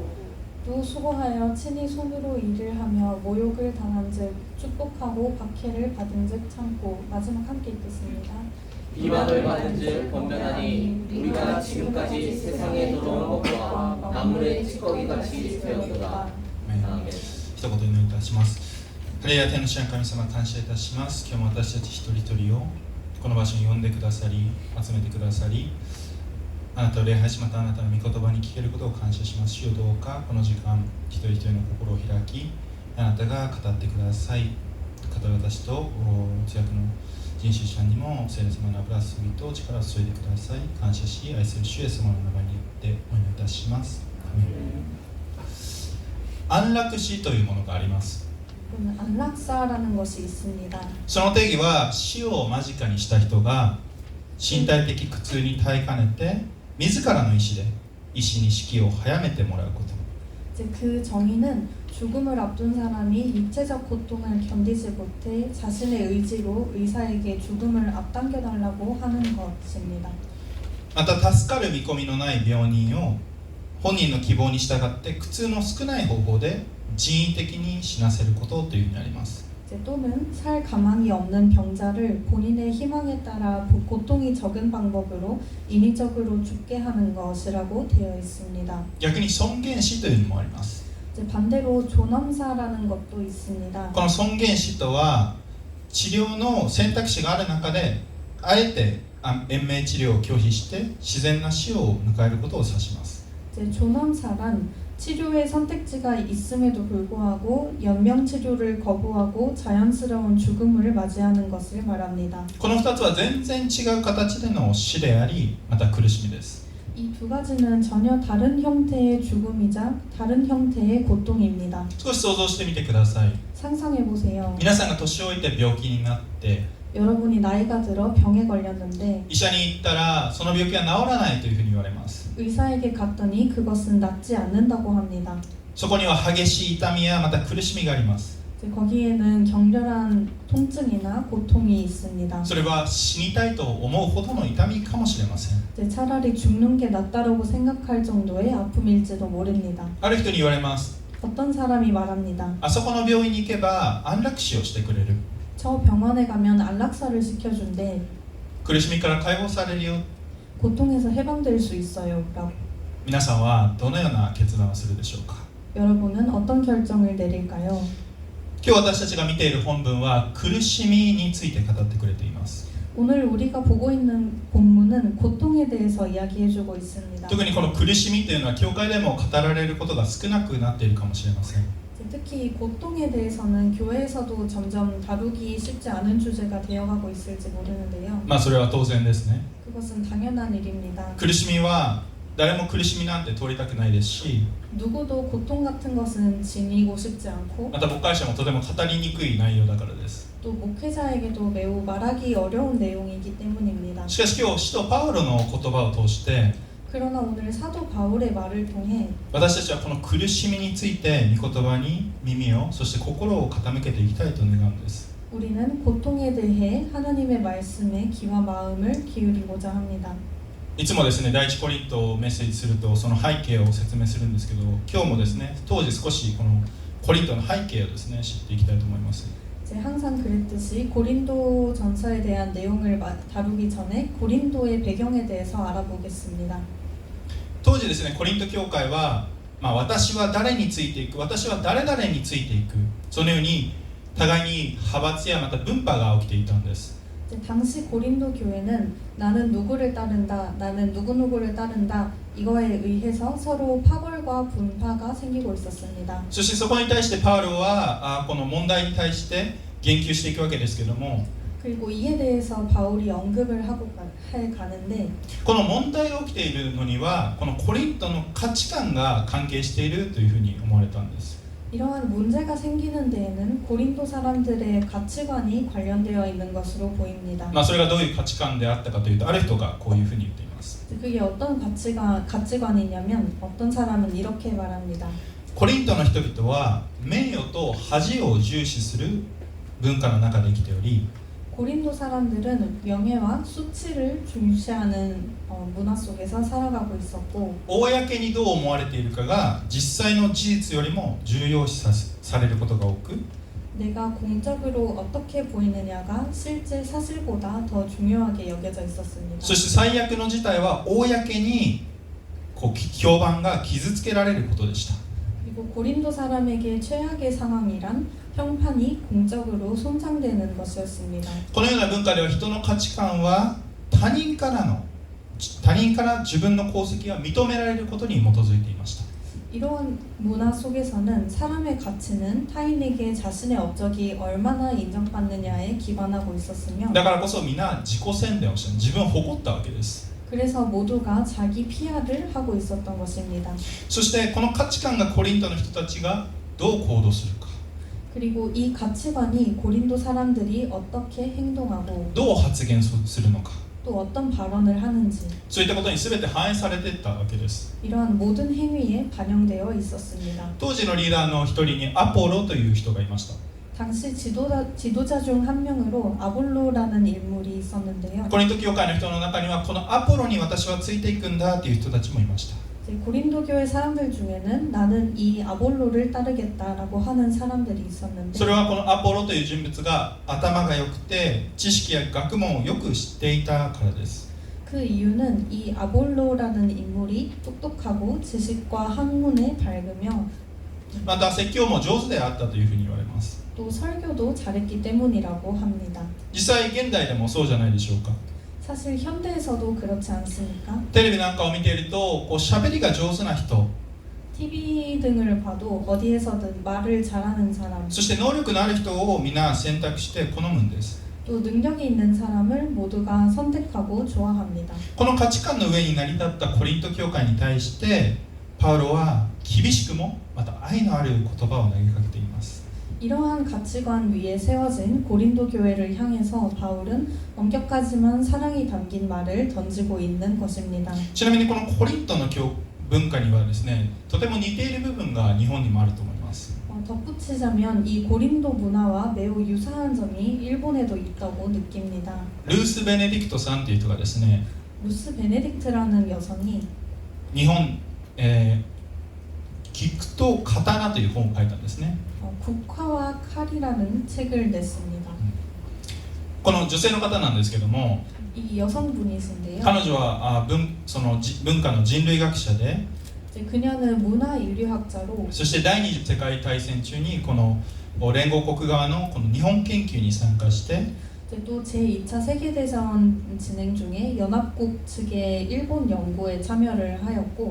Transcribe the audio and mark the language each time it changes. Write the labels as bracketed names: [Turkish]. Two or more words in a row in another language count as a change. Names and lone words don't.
[Korean] 또 수고하여 친히 손으로 일을 하며 모욕을 당한즉 축복하고 박해를 받은즉 참고. 마지막 함께 읽겠습니다. 비방을 받은즉 번면하니 우리가 지금까지 세상에 들어온 것과 나물의 찌꺼기같이 되었도다. 아멘. [Japanese] 一言お願いいたします。ハレルヤ、天の主な神様、感謝いたします。今日も私たち一人一人をこの場所に呼んでくださり、集めてくださり、あなたを礼拝し、またあなたの御言葉に聞けることを感謝します。主よ、どうかこの時間一人一人の心を開き、あなたが語ってください。方私と通訳の人種者にも聖霊様の油注ぎと力を注いでください。感謝し、愛する主イエス様の名前によってお祈りいたします。安楽死というものがあります。 [Korean] 안락사라는 것이 있습니다. [Japanese] その定義は死を間近にした人が身体的苦痛に耐えかねて自らの意思で医師に死期を早めてもらうこと。 [Korean] 이제 그 정의는 죽음을 앞둔 사람이 육체적 고통을 견디지 못해 자신의 의지로 의사에게 죽음을 앞당겨 달라고 하는 것입니다. [Japanese] また助かる見込みのない病人を本人の希望に従って苦痛の少ない方法で人為的に死なせることというふうになります。 [Korean] 이제 또는 살 가망이 없는 병자를 본인의 희망에 따라 고통이 적은 방법으로 인위적으로 죽게 하는 것이라고 되어 있습니다. [Japanese] 逆に尊厳死というのもあります。 [Korean] 이제 반대로 존엄사라는 것도 있습니다. [Japanese] この尊厳死とは治療の選択肢がある中であえて延命治療を拒否して自然な死を迎えることを指します。 [Korean] 이제 존엄사란 치료의 선택지가 있음에도 불구하고 연명 치료를 거부하고 자연스러운 죽음을 맞이하는 것을 말합니다. [Japanese] この2つは全然違う形での死でありまた苦しみです。 [Korean] 이 두 가지는 전혀 다른 형태의 죽음이자 다른 형태의 고통입니다. [Japanese] 少し想像してみてください。 [Korean] 상상해 보세요. [Japanese] 皆さんが年老いて病気になって [Korean] 여러분이 나이가 들어 병에 걸렸는데 [Japanese] 医者に行ったらその病気は治らないというふうに言われます。 [Korean] 의사에게 갔더니 그것은 낫지 않는다고 합니다. [Japanese] そこには激しい痛みやまた苦しみがあります。 [Korean] 이제 거기에는 격렬한 통증이나 고통이 있습니다. [Japanese] それは死にたいと思うほどの痛みかもしれません。 [Korean] 이제 차라리 죽는 게 낫다라고 생각할 정도의 아픔일지도 모릅니다. [Japanese] ある人に言われます。 [Korean] 어떤 사람이 말합니다. [Japanese] あそこの病院に行けば安楽死をしてくれる。 [Korean] 저 병원에 가면 안락사를 시켜준대. [Japanese] 苦しみから解放されるよ。 [Korean] 고통에서 해방될 수 있어요. 라고. [Japanese] 皆さんはどのような決断をするでしょうか。 [Korean] 여러분은 어떤 결정을 내릴까요? [Japanese] 今日私たちが見ている本文は苦しみについて語ってくれています。 [Korean] 오늘 우리가 보고 있는 본문은 고통에 대해서 이야기해주고 있습니다. [Japanese] 特にこの苦しみというのは教会でも語られることが少なくなっているかもしれません。 [Korean] 특히 고통에 대해서는 교회에서도 점점 다루기 쉽지 않은 주제가 되어가고 있을지 모르는데요. [Japanese] まあそれは当然ですね。 [Korean] 그것은 당연한 일입니다. [Japanese] 苦しみは誰も苦しみなんて通りたくないですし、 [Korean] 누구도 고통 같은 것은 지니고 싶지 않고 [Japanese] また牧会者もとても語りにくい内容だからです。 [Korean] 또 목회자에게도 매우 말하기 어려운 내용이기 때문입니다. [Japanese] しかし今日使徒パウロの言葉を通して [Korean] 그러나 오늘 사도 바울의 말을 통해 [Japanese] 私たちはこの苦しみについて御言葉に耳をそして心を傾けていきたいと願うんです。 [Korean] 우리는 고통에 대해 하나님의 말씀에 귀와 마음을 기울이고자 합니다. [Japanese] いつもですね、第一コリントをメッセージするとその背景を説明するんですけど、今日もですね、当時少しこのコリントの背景をですね、知っていきたいと思います。 [Korean] 이제 항상 그랬듯이 고린도 전서에 대한 내용을 다루기 전에 고린도의 배경에 대해서 알아보겠습니다. [Japanese] 当時ですね、コリント教会は、私は誰についていく、私は誰々についていく、そのように互いに派閥やまた分派が起きていたんです。 [Korean] 이제 당시 고린도 교회는 나는 누구를 따른다, 나는 누구누구를 따른다 이거에 의해서 서로 파벌과 분파가 생기고 있었습니다. [Japanese] そしてそこに対してパウロはこの問題に対して言及していくわけですけども、 [Korean] 그리고 이에 대해서 바울이 언급을 가는데 [Japanese] この問題が起きているのにはこのコリントの価値観が関係しているというふうに思われたんです。 [Korean] 이러한 문제가 생기는 데에는 고린도 사람들의 가치관이 관련되어 있는 것으로 보입니다. [Japanese] それがどういう価値観であったかというと、ある人がこういうふうに言っています。 [Korean] 그게 어떤 가치관이냐면 어떤 사람은 이렇게 말합니다. [Japanese] コリントの人々は名誉と恥を重視する文化の中で生きており、 [Korean] 고린도 사람들은 명예와 수치를 중시하는 문화 속에서 살아가고 있었고 [Japanese] 公にどう思われているかが実際の事実よりも重要視されることが多く、 [Korean] 내가 공적으로 어떻게 보이느냐가 실제 사실보다 더 중요하게 여겨져 있었습니다. [Japanese] そして最悪の事態は公に評判が傷つけられることでした。 [Korean] 그리고 고린도 사람에게 최악의 상황이란 평판이 공적으로 손상되는 것이었습니다. [Japanese] このような文化では人の価値観は他人から自分の功績が認められることに基づいていました。 [Korean] 이러한 문화 속에서는 사람의 가치는 타인에게 자신의 업적이 얼마나 인정받느냐에 기반하고 있었으며 [Japanese] だからこそ皆自己宣伝をして自分を誇ったわけです。 [Korean] 그래서 모두가 자기 PR을 하고 있었던 것입니다. [Japanese] そしてこの価値観がコリントの人たちがどう行動するか、 [Korean] 그리고 이 가치관이 고린도 사람들이 어떻게 행동하고 [Japanese] どう発言するのか、 [Korean] 또 어떤 발언을 하는지 [Japanese] そういったことに全て反映されていったわけです。 [Korean] 이러한 모든 행위에 반영되어 있었습니다. [Japanese] 当時のリーダーの一人にアポロという人がいました。 [Korean] 당시 지도자 중 한 명으로 아볼로라는 인물이 있었는데요. [Japanese] コリント教会の人の中にはこのアポロに私はついていくんだという人たちもいました。 [Korean] 고린도 교회 사람들 중에는 나는 이 아볼로를 따르겠다라고 하는 사람들이 있었는데 [Japanese] それはこのアポロという人物が頭が良くて知識や学問をよく知っていたからです。 [Korean] 그 이유는 이 아볼로라는 인물이 똑똑하고 지식과 학문에 밝으며 [Japanese] また説教も上手であったというふうに言われます。 [Korean] 또 설교도 잘했기 때문이라고 합니다. [Japanese] 実際現代でもそうじゃないでしょうか。 [Korean] 사실 현대에서도 그렇지 않습니까? [Japanese] テレビなんかを見ているとこう喋りが上手な人、 [Korean] TV 등을 봐도 어디에서든 말을 잘하는 사람, [Japanese] そして能力のある人を皆選択して好むんです。 [Korean] 또 능력이 있는 사람을 모두가 선택하고 좋아합니다. [Japanese] この価値観の上に成り立ったコリント教会に対してパウロは厳しくもまた愛のある言葉を投げかけています。 [Korean] 이러한 가치관 위에 세워진 고린도 교회를 향해서 바울은 엄격하지만 사랑이 담긴 말을 던지고 있는 것입니다. [Japanese] ちなみにこのコリントの文化にはですね、とても似ている部分が日本にもあると思います。 [Korean] 덧붙이자면 이 고린도 문화와 매우 유사한 점이 일본에도 있다고 느낍니다. [Japanese] ルース・ベネディクトさんという人がですね、 [Korean] 루스 베네딕트라는 여성이 [Japanese] 日本、菊と刀という本を書いたんですね。 [Korean] 국화와 칼이라는 책을 냈습니다. [Japanese] この女性の方なんですけども、 [Korean] 이 여성분이신데요. [Japanese] 彼女はその文化の人類学者で、 [Korean] 이제 그녀는 문화인류학자로 [Japanese] そして第二次世界大戦中にこの連合国側のこの日本研究に参加して、 [Korean] 이제 또 제2차 세계대전 진행 중에 연합국 측의 일본 연구에 참여를 하였고